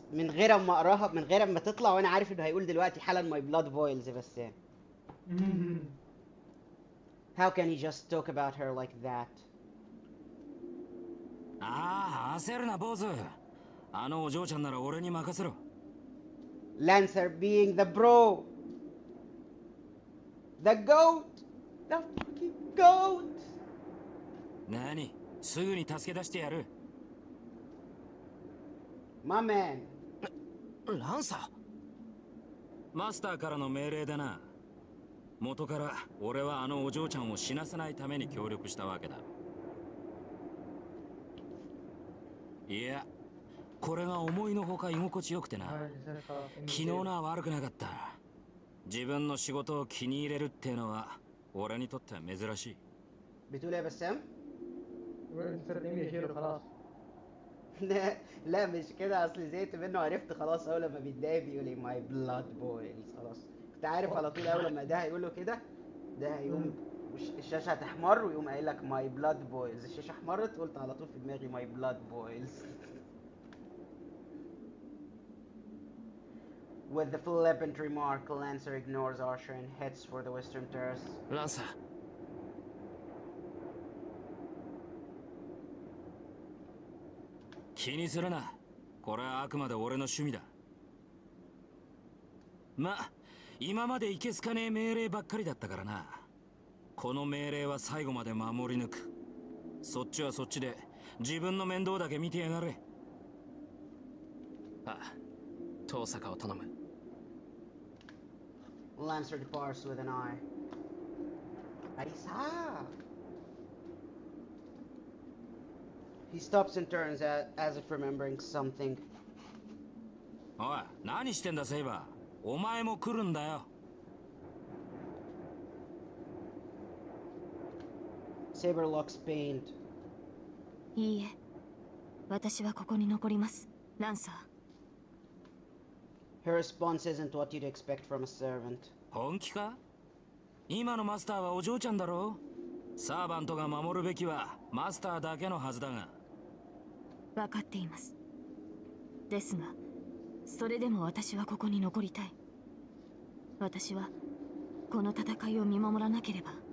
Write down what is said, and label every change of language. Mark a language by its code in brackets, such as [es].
[ar] من غير ما اقراها، من غير ما تطلع وانا عارف انه هيقول دلوقتي حالا [en] my blood boils [ar] يا بسام. [en] How can he just talk about her like that? [ja] ああ、焦るな坊主。あのお嬢ちゃんなら俺に任せろ。 [en] Lancer being the bro. The goat. The fucking goat. [ja] 何？すぐに助け出してやる。 [en] My man. [ja] ランサマスターからの命令だな。元から俺はあのお嬢ちゃんを死なせないために協力したわけだ。いや、これが思いのほか居心地よくてな。昨日のは悪くなかった。自分の仕事を気に入れるっていうのは俺にとっては珍しい。 [ar] بتقول ايه يا بسام؟ انت صرت يا شيرو خلاص. لا لا مش كده، اصل زهقت منه، عرفت خلاص اول لما بيتضايق بيقول لي [en] my blood boils. [ar] خلاص كنت عارف على طول اول لما ده هيقول له كده، ده هيقوم الشاشه هتحمر ويقوم قايل لك [en] my blood boils. [ar] الشاشه احمرت قلت على طول في دماغي [en] my blood boils. With the flippant remark, Lancer ignores Archer and heads for the western terrace. [ja] ー、ランサー。気にするな。これはあくまで俺の趣味だ。ま、今までいけすかねえ命令ばっかりだったからな。この命令は最後まで守り抜く。そっちはそっちで自分の面倒だけ見てやがれ。ああ、遠坂を頼む。 [en] Lancer departs with an eye. Aisa! He stops and turns as if remembering something. [ja] おい、何してんだセイバー。お前も来るんだよ。 [en] Saber looks pained. [ja] いいえ、私はここに残ります、ランサー。 [en] Her response isn't what you'd expect from a servant. [ja] 本気か？今のマスターはお嬢ちゃんだろ？サーバントが守るべきはマスターだけのはずだが。分かっています。ですが、それでも私はここに残りたい。私はこの戦いを見守らなければ。